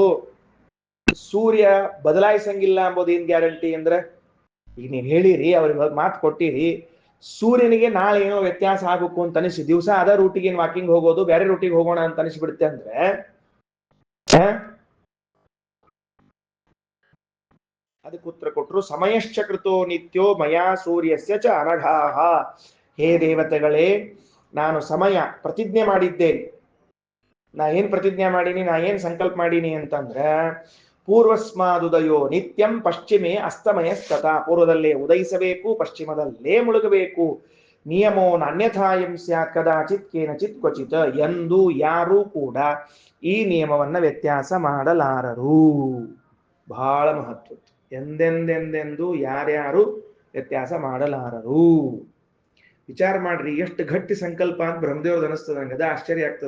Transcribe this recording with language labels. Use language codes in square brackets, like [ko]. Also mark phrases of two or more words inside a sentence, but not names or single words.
[kn] ಸೂರ್ಯ ಬದಲಾಯಿಸಂಗಿಲ್ಲ ಅಂಬೋದು ಏನ್ ಗ್ಯಾರಂಟಿ ಅಂದ್ರೆ, ಈಗ ನೀವ್ ಹೇಳಿರಿ, ಅವ್ರಿಗೆ ಮಾತು ಕೊಟ್ಟಿರಿ, ಸೂರ್ಯನಿಗೆ ನಾಳೆ ಏನೋ ವ್ಯತ್ಯಾಸ ಆಗಬೇಕು ಅಂತ ಅನಿಸಿ ದಿವಸ ಅದ ರೂಟಿಗೆ ವಾಕಿಂಗ್ ಹೋಗೋದು, ಬೇರೆ ರೂಟಿಗೆ ಹೋಗೋಣ ಅಂತ ಅನಿಸ್ಬಿಡುತ್ತೆ ಅಂದ್ರೆ ಅದಕ್ಕೆ ಉತ್ತರ ಕೊಟ್ಟರು, [sa] ಸಮಯಶ್ಚ ಕೃತೋ ನಿತ್ಯೋ ಮಯಾ ಸೂರ್ಯಸ್ಯ ಚ ಅನಘಾಹ. [kn] ಹೇ ದೇವತೆಗಳೇ, ನಾನು ಸಮಯ ಪ್ರತಿಜ್ಞೆ ಮಾಡಿದ್ದೇನೆ. ನಾ ಏನ್ ಪ್ರತಿಜ್ಞೆ ಮಾಡೀನಿ, ನಾ ಏನ್ ಸಂಕಲ್ಪ ಮಾಡೀನಿ ಅಂತಂದ್ರೆ, [sa] ಪೂರ್ವಸ್ಮಾದುದಯೋ ನಿತ್ಯಂ ಪಶ್ಚಿಮೆ ಅಸ್ತಮಯ ಸ್ಥತ, [kn] ಪೂರ್ವದಲ್ಲೇ ಉದಯಿಸಬೇಕು, ಪಶ್ಚಿಮದಲ್ಲೇ ಮುಳುಗಬೇಕು. [sa] ನಿಯಮೋ ನಾನ್ಯಥಾಯಂ ಸ್ಯಾತ್ ಕದಾಚಿತ್ ಕೇನಚಿತ್ ಕ್ವಚಿತ್, [kn] ಎಂದು ಯಾರೂ ಕೂಡ ಈ ನಿಯಮವನ್ನ ವ್ಯತ್ಯಾಸ ಮಾಡಲಾರರು. ಬಹಳ ಮಹತ್ವ. ಎಂದೆಂದೆಂದೆಂದು ಯಾರ್ಯಾರು ವ್ಯತ್ಯಾಸ ಮಾಡಲಾರರು. ವಿಚಾರ ಮಾಡ್ರಿ, ಎಷ್ಟು ಗಟ್ಟಿ ಸಂಕಲ್ಪ ಅಂತ ಬ್ರಹ್ಮದೇವ್ರದ್ದು ಅನಿಸ್ತದ. ನಂಗೆ ಅದ ಆಶ್ಚರ್ಯ ಆಗ್ತದೆ.